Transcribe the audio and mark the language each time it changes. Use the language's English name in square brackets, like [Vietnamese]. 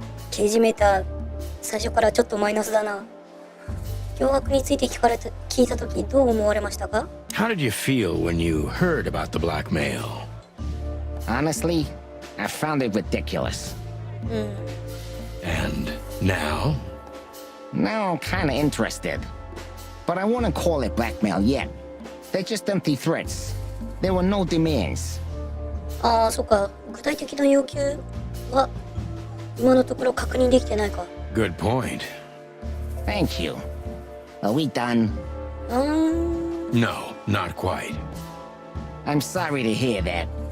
[Japanese] 刑事メーター、最初からちょっとマイナスだな。脅迫について聞いたときどう思われましたか？ [English] How did you feel when you heard about the blackmail? Honestly, I found it ridiculous. And now? Now I'm kinda interested. But I wouldn't call it blackmail yet. They're just empty threats. There were no demands. [Japanese] ああ、そっか。具体的な要求は今のところ確認できてないか。 [English] Good point. Thank you. Are we done? No, not quite. I'm sorry to hear that.